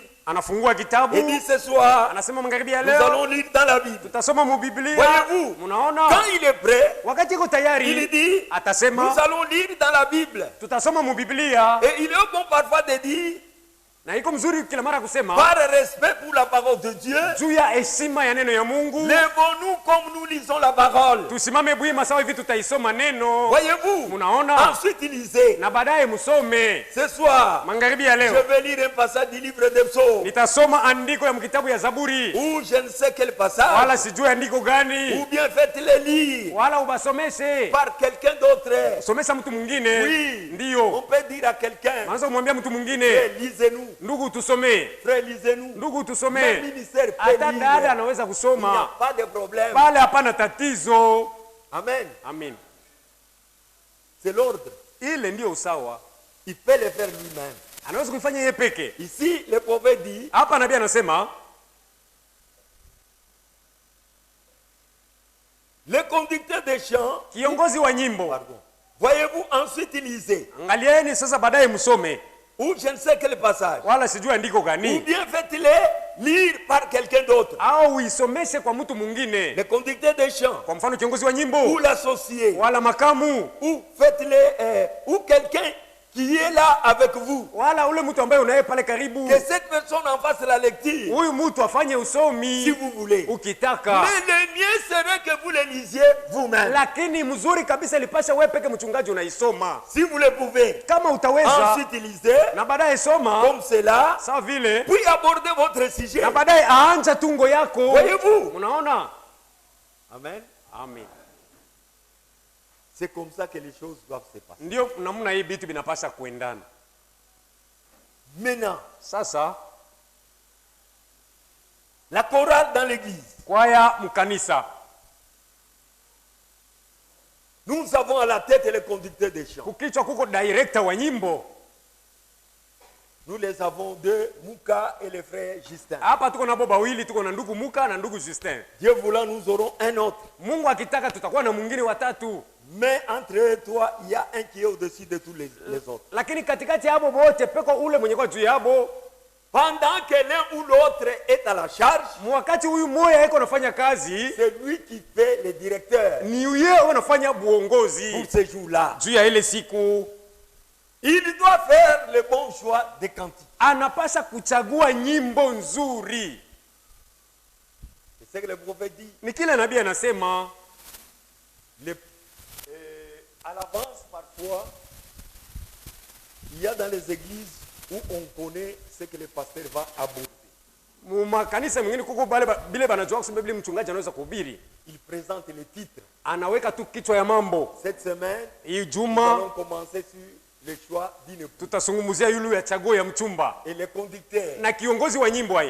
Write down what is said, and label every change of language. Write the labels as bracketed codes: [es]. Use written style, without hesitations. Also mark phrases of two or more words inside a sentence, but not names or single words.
[sw] Anafungua kitabu. [fr] et dit ce soir, [sw] Anasema magharibi ya [fr] nous [sw] leo [fr] allons lire dans la Bible. [sw] tutasoma mu Biblia. [fr] Voyez-vous, [sw] Mnaona? [fr] quand il est prêt, [sw] Wakati iko [fr] il [sw] tayari [fr] dit, [sw] atasema [fr] nous allons lire dans la Bible. [sw] tutasoma mu Biblia. [fr] Et il est bon parfois de dire, [sw] Na iko mzuri kila mara kusema [fr] par respect pour la parole de Dieu, [sw] juu ya heshima ya neno ya Mungu. [fr] lèvons-nous comme nous lisons la parole. [sw] Tusimame bwima sawa hivi tutaisoma neno. [fr] Voyez-vous, [sw] Mnaona? [fr] ensuite il lisait, [sw] Na baadaye musome. [fr] ce soir, [sw] Magharibi ya [fr] je [sw] leo [fr] vais lire un passage du livre des psaumes, [sw] nitasoma andiko ya mkitabu ya Zaburi. [fr] ou je ne sais quel passage, [sw] Wala sijui andiko gani. [fr] ou bien faites-les lire [sw] Wala ubasomeshe. [fr] par quelqu'un d'autre. [sw] Somesha mtu mwingine. [fr] Oui, on [sw] Ndiyo. [fr] peut dire à quelqu'un, [sw] Anaweza kumwambia mtu mwingine, [fr] frère, lisez-nous, [sw] ndugu tusomee. [fr] frère, lisez-nous. [sw] Ndugu [fr] Même [sw] tusomee. [fr] ministère peut [sw] Hata dada [fr] lire. [sw] anaweza [fr] Il n'y a [sw] kusoma. [fr] pas de problème. [sw] Pale hapana tatizo. [fr] Amen. [sw] Amin. [fr] C'est l'ordre. [sw] Ile ndio usawa. [fr] Il peut le faire lui-même. [sw] Anaweza kuifanya yeye peke. [fr] Ici, le prophète dit, [sw] Hapa nabii anasema [fr] le conducteur des chants, [sw] kiongozi wa nyimbo. [fr] pardon, voyez-vous, ensuite il lisait, [sw] Angalieni sasa baadaye msome. [fr] ou je ne sais quel passage, [sw] Wala sijui andiko [fr] ou [sw] gani. [fr] bien faites-les lire par quelqu'un d'autre. [sw] Au uisomeshe kwa mtu mwingine. [fr] Le conducteur des chants, [sw] Kwa mfano kiongozi wa [fr] ou [sw] nyimbo [fr] l'associé, [sw] wala makamu [fr] ou faites-les, ou quelqu'un qui est là avec vous. [sw] wala ule mtu ambaye unaye pale karibu. [fr] Que cette personne en fasse la lecture, [sw] Huyu mtu afanye [fr] si [sw] usomi [fr] vous voulez. [sw] ukitaka. [fr] Mais le mieux serait que vous le lisiez vous-même. [sw] Lakini mzuri kabisa ilipasha wewe peke mchungaji unaisoma. [fr] Si vous le pouvez. [sw] Kama utaweza [fr] Ensuite, lisez [sw] na baadaye soma [fr] comme cela, [sw] sawa vile [fr] puis abordez votre sujet. [sw] na baadaye aanja tungo yako. [fr] Voyez-vous? [sw] Unaona? [fr] Amen. [sw] Amen. [fr] C'est comme ça que les choses doivent se passer. [sw] Ndio namna hii vitu vinapasha kuendana. [fr] Maintenant, [sw] Sasa [fr] la chorale dans l'église. [sw] kwaya mkanisa. [fr] Nous avons à la tête le conducteur des chants. [sw] Kukichwa kuko director wa nyimbo. [fr] Nous les avons deux, Mouka et le frère Justin. [sw] Hapa tuko na baba wawili, tuko na ndugu Muka na ndugu Justin. [fr] Dieu voulant, nous aurons un autre. [sw] Mungu akitaka tutakuwa na mwingine watatu. [fr] Mais entre eux trois, il y a un qui est au-dessus de tous les autres. [sw] Lakini katikati yabo wote peko ule mwenye kwa juu yabo. [fr] Pendant que l'un ou l'autre est à la charge, [sw] Wakati huyu moya yako anafanya kazi, [fr] c'est lui qui fait le directeur [sw] ni yeye anafanya [fr] pour [sw] buongozi [fr] ce jour-là. [sw] juu ya ile siku. [fr] Il doit faire le bon choix des cantiques. [sw] Anapasha kuchagua nyimbo nzuri. [fr] C'est ce que le prophète dit. [sw] Ni kile nabii anasema. [fr] À l'avance, parfois, il y a dans les églises où on connaît ce que le pasteur va aborder. [sw] Mumakanisa mwingine kuko bile banajua kusema Biblia mchungaji anaweza kuhubiri. [fr] Il présente les titres. [sw] Anaweka tu kichwa ya mambo. [fr] Cette semaine, [sw] Hii [fr] nous [sw] juma [fr] allons commencer sur le choix d'une épouse. [sw] tutazungumzia yule ya chaguo ya mchumba. [fr] Et le conducteur [sw] Na kiongozi wa nyimbo haye